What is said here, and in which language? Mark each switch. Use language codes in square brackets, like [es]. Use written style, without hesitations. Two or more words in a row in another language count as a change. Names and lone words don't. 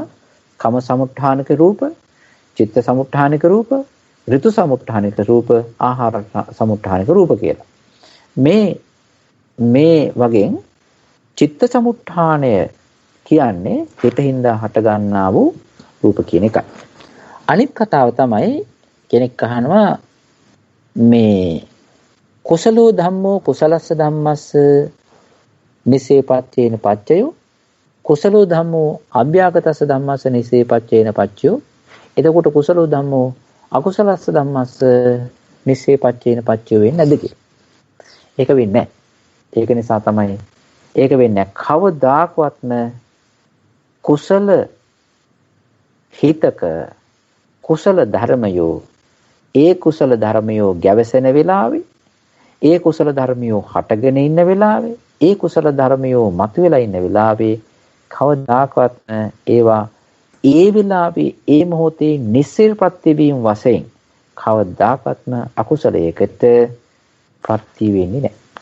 [si] කම සමුත්ථානික රූප, චිත්ත සමුත්ථානික රූප, ඍතු සමුත්ථානික රූප, ආහාර සමුත්ථානික රූප කියලා. මේ වගේ චිත්ත සමුත්ථානය කියන්නේ හිතින්දා හට ගන්නා වූ රූප කියන එකයි. අනිත් කතාව තමයි කෙනෙක් අහනවා මේ [pi] කුසලෝ ධම්මෝ කුසලස්ස ධම්මස්ස නිසේපච්චේන පච්චයෝ කුසලෝ ධම්මෝ අභ්‍යාගතස්ස ධම්මස්ස නිසේපච්චේන පච්චයෝ [si] එතකොට [pi] කුසලෝ ධම්මෝ අකුසලස්ස ධම්මස්ස නිසේපච්චේන පච්චයෝ [si] වෙන්නේ නැද්ද කියලා. ඒක වෙන්නේ නැහැ. ඒක නිසා තමයි ඒක වෙන්නේ නැහැ. කවදාකවත්ම කුසල හිතක කුසල ධර්මයෝ ඒ කුසල ධර්මයෝ ගැවසෙන වෙලාවේ ඒ කුසල ධර්මයෝ හටගෙන ඉන්න වෙලාවේ ඒ කුසල ධර්මයෝ මතුවලා ඉන්න වෙලාවේ කවදාකවත් ඒවා ඒ වෙලාවේ ඒ මොහොතේ නිස්සීර ප්‍රතිවීම වශයෙන් කවදාකවත්ම අකුසලයකට ප්‍රති වෙන්නේ නැහැ.